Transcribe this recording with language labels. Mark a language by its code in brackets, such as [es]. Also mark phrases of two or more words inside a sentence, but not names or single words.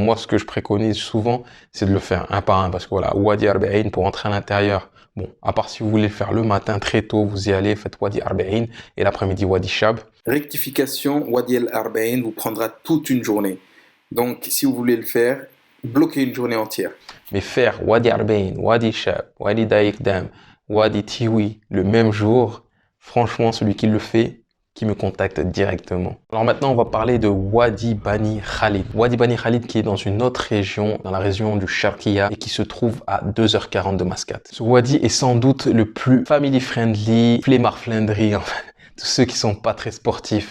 [fr] Moi, ce que je préconise souvent, c'est de le faire un par un, parce que voilà, Wadi Arba'in, pour entrer à l'intérieur, bon, à part si vous voulez le faire le matin très tôt, vous y allez, faites Wadi Arba'in, et l'après-midi Wadi Shab. Rectification, Wadi al-Arba'in vous prendra toute une journée. Donc, si vous voulez le faire, bloquez une journée entière. Mais faire Wadi Arba'in, Wadi Shab, Wadi Daik Dam, Wadi Tiwi le même jour, franchement, celui qui le fait, qui me contacte directement. Alors maintenant, on va parler de Wadi Bani Khalid. Wadi Bani Khalid qui est dans une autre région, dans la région du Sharqiya et qui se trouve à 2h40 de Mascate. Ce wadi est sans doute le plus [en] family friendly, [fr] flemmard-flindry, enfin, tous ceux qui sont pas très sportifs.